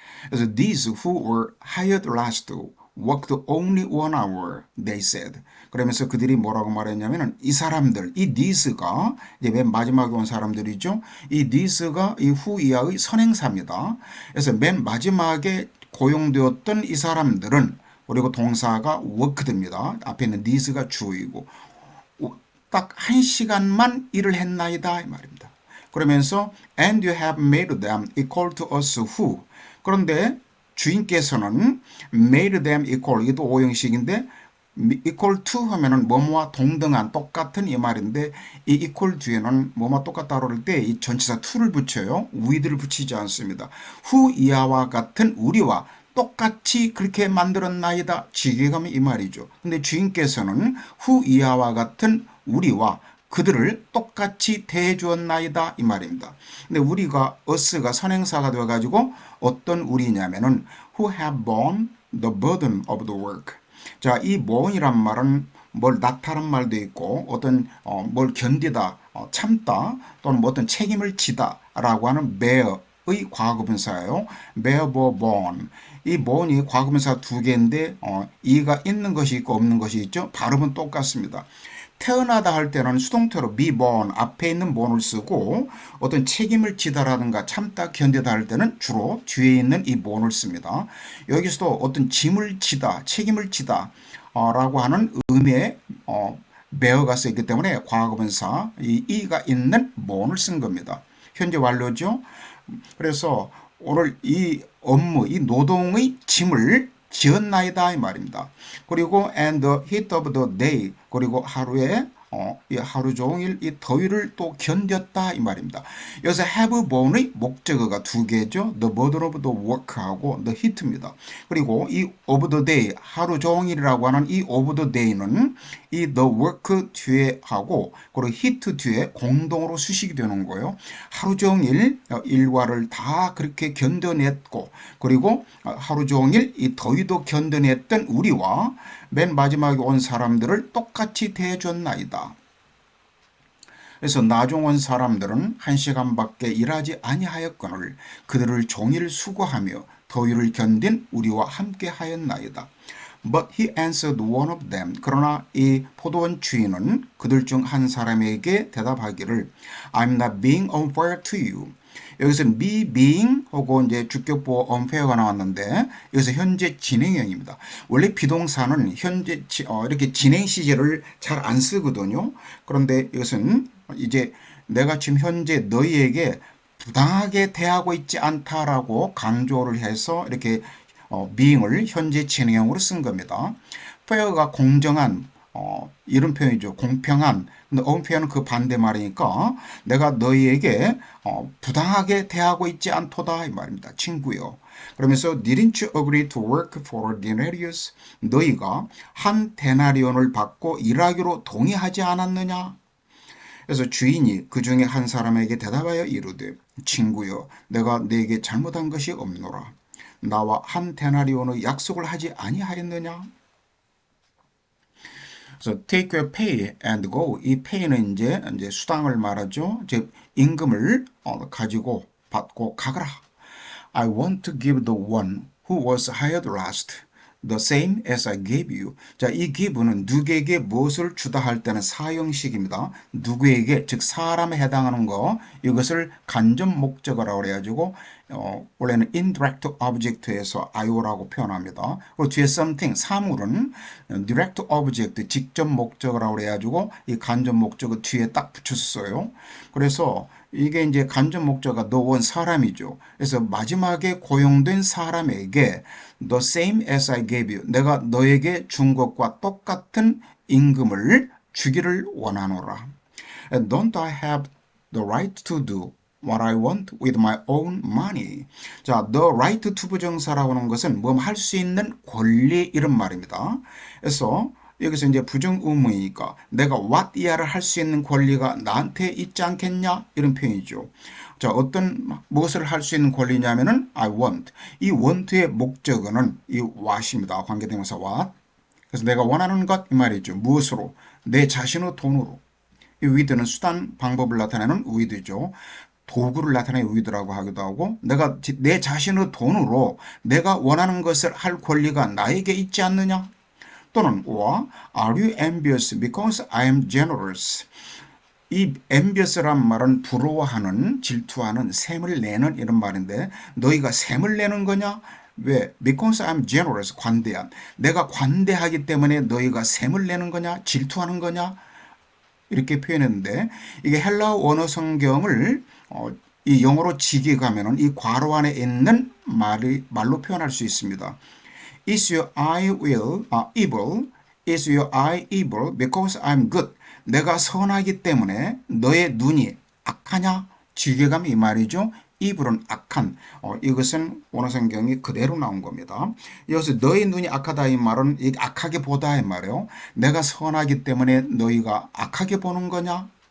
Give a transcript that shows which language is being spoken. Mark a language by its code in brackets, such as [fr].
[ko] 그래서 [en] these who were hired last worked only 1 hour, they said. [ko] 그러면서 그들이 뭐라고 말했냐면은 이 사람들, 이 these가 이제 맨 마지막에 온 사람들이죠. 이 these가 이 후이하의 선행사입니다. 그래서 맨 마지막에 고용되었던 이 사람들은 그리고 동사가 worked입니다. 앞에 있는 these가 주어이고 딱 1시간만 일을 했나이다 이 말입니다. 그러면서 [en] and you have made them equal to us who [ko] 그런데 주인께서는 [en] made them equal [ko] 이것도 오형식인데 equal to 하면은 뭐뭐와 동등한 똑같은 이 말인데 이 equal 뒤에는 뭐뭐와 똑같다 그럴 때 이 전치사 to를 붙여요. with를 붙이지 않습니다. who 이하와 같은 우리와 똑같이 그렇게 만들었나이다. 지게감이 이 말이죠. 근데 주인께서는 who 이하와 같은 우리와 그들을 똑같이 대해 주었나이다 이 말입니다. 근데 우리가 us가 선행사가 되어 가지고 어떤 우리냐면은 [en] who have borne the burden of the work. [ko] 자, 이 borne이란 말은 뭘 나타난 말도 있고 어떤 뭘 견디다, 참다 또는 뭐 어떤 책임을 지다라고 하는 bear의 과거분사예요. [en] bear, borne. [ko] 이 borne이 과거분사 두 개인데 이가 있는 것이 있고 없는 것이 있죠. 발음은 똑같습니다. 태어나다 할 때는 수동태로 be born 앞에 있는 born을 쓰고 어떤 책임을 지다라든가 참다 견디다 할 때는 주로 뒤에 있는 이 born을 씁니다. 여기서도 어떤 짐을 지다 책임을 지다 라고 하는 의미의 bear가 쓰였기 때문에 과거분사 이 e가 있는 born을 쓴 겁니다. 현재 완료죠. 그래서 오늘 이 업무 이 노동의 짐을 지었나이다 이 말입니다. 그리고 [en] and the heat of the day [ko] 그리고 하루에 이 하루 종일 이 더위를 또 견뎠다 이 말입니다. 여기서 have borne의 목적어가 두 개죠. [en] The burden of the work하고 the heat입니다. [ko] 그리고 이 of the day 하루 종일이라고 하는 이 of the day는 이 the work 뒤에 하고 그리고 heat 뒤에 공동으로 수식이 되는 거예요. 하루 종일 일과를 다 그렇게 견뎌냈고 그리고 하루 종일 이 더위도 견뎌냈던 우리와 맨 마지막에 온 사람들을 똑같이 대해줬나이다. 그래서 나중 온 사람들은 1시간밖에 일하지 아니하였거늘 그들을 종일 수고하며 더위를 견딘 우리와 함께 하였나이다. [en] But he answered one of them. [ko] 그러나 이 포도원 주인은 그들 중 한 사람에게 대답하기를 [en] I'm not being unfair to you. [ko] 여기서 me being 하고 이제 주격보어 unfair가 나왔는데 여기서 현재 진행형입니다. 원래 비동사는 현재 이렇게 진행 시제를 잘 안 쓰거든요. 그런데 이것은 이제 내가 지금 현재 너희에게 부당하게 대하고 있지 않다라고 강조를 해서 이렇게 being을 현재 진행형으로 쓴 겁니다. fair가 공정한 이런 표현이죠. 공평한. 근데 unfair는 그 반대말이니까 내가 너희에게 부당하게 대하고 있지 않도다 이 말입니다. 친구요. 그러면서 [en] didn't you agree to work for denarius? [ko] 너희가 한 데나리온을 받고 일하기로 동의하지 않았느냐? 그래서 주인이 그 중에 한 사람에게 대답하여 이르되 친구여 내가 네게 잘못한 것이 없노라. 나와 한 데나리온의 약속을 하지 아니하였느냐? 그래서 [en] take your pay and go. [ko] 이 pay는 이제 수당을 말하죠. 즉 임금을 가지고 받고 가거라. [en] I want to give the one who was hired last the same as I gave you. [ko] 자, 이 give는 누구에게 무엇을 주다 할 때는 사형식입니다. 누구에게, 즉 사람에 해당하는 거, 이것을 간접 목적어라고 그래가지고 원래는 indirect object에서 IO라고 표현합니다. 그리고 뒤에 something, 사물은 direct object, 직접 목적어라고 그래가지고 이 간접 목적어 뒤에 딱 붙였어요. 그래서 이게 이제 간접 목적어가 the one 사람이죠. 그래서 마지막에 고용된 사람에게 [en] the same as I gave you. [ko] 내가 너에게 준 것과 똑같은 임금을 주기를 원하노라. [en] And don't I have the right to do what I want with my own money. [ko] 자, the right to 부정사라고 하는 것은 뭐 할 수 있는 권리 이런 말입니다. 그래서 여기서 이제 부정의문이니까 내가 what 이하를 할 수 있는 권리가 나한테 있지 않겠냐 이런 표현이죠. 자, 어떤 무엇을 할 수 있는 권리냐면은 [en] I want. [ko] 이 want의 목적어는 이 what입니다. 관계대명사 what. 그래서 내가 원하는 것 이 말이죠. 무엇으로? 내 자신의 돈으로. 이 with는 수단 방법을 나타내는 with죠. 도구를 나타내는 with라고 하기도 하고 내가 내 자신의 돈으로 내가 원하는 것을 할 권리가 나에게 있지 않느냐? 또는 [en] or are you envious because I am generous? [ko] 이 envious란 말은 부러워하는, 질투하는, 샘을 내는 이런 말인데 너희가 샘을 내는 거냐? 왜? [en] Because I'm generous, [ko] 관대한. 내가 관대하기 때문에 너희가 샘을 내는 거냐? 질투하는 거냐? 이렇게 표현했는데 이게 헬라어 원어 성경을 이 영어로 직역하면은 이 괄호 안에 있는 말로 표현할 수 있습니다. [en] Is your eye evil? Is your eye evil because I'm good? [ko] 내가 선하기 때문에 너의 눈이 악하냐? 직역하면 이 말이죠. evil은 악한. 이것은 원어 성경이 그대로 나온 겁니다. 여기서 너의 눈이 악하다 이 말은 악하게 보다 이 말이에요. 내가 선하기 때문에 너희가 악하게 보는 거냐?